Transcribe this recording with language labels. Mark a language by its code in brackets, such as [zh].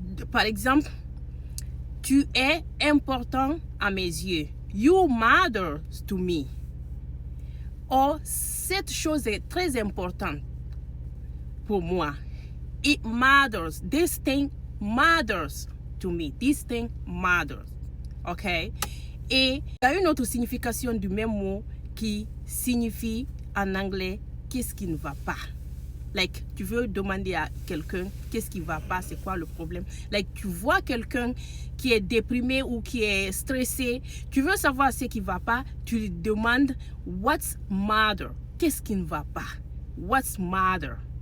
[fr] Par exemple, tu es important à mes yeux. [en] You matter to me. [fr] Or, cette chose est très importante pour moi. [en] It matters. This thing matters to me. This thing matters. OK? [fr] Et il y a une autre signification du même mot qui signifie en anglais qu'est-ce qui ne va pas. Like, tu veux demander à quelqu'un qu'est-ce qui ne va pas, c'est quoi le problème. Like, tu vois quelqu'un qui est déprimé ou qui est stressé, tu veux savoir ce qui ne va pas, tu lui demandes [en] what's matter, [fr] qu'est-ce qui ne va pas, what's matter.